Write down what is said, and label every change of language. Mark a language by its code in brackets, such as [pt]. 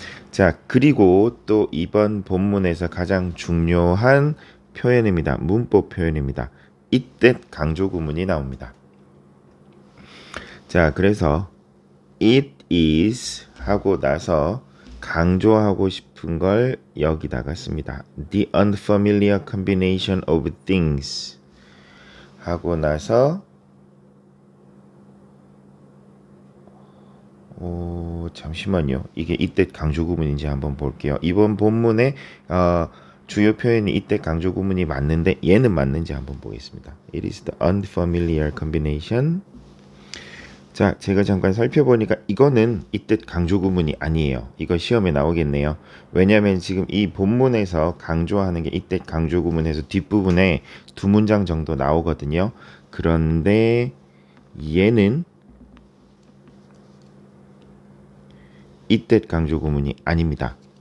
[ko] 자, 그리고 또 이번 본문에서 가장 중요한 표현입니다. 문법 표현입니다. 이때 강조 구문이 나옵니다. 자, 그래서 [en] it is [ko] 하고 나서 강조하고 싶은 걸 여기다가 씁니다. [en] The unfamiliar combination of things [ko] 하고 나서 잠시만요. 이게 이때 강조 구문인지 한번 볼게요. 이번 본문에 주요 표현이 이때 강조 구문이 맞는데 얘는 맞는지 한번 보겠습니다. [en] It is the unfamiliar combination. [ko] 자, 제가 잠깐 살펴보니까 이거는 이때 강조 구문이 아니에요. 이거 시험에 나오겠네요. 왜냐하면 지금 이 본문에서 강조하는 게 이때 강조 구문에서 뒷부분에 두 문장 정도 나오거든요. 그런데 얘는 이때 강조 구문이 아닙니다.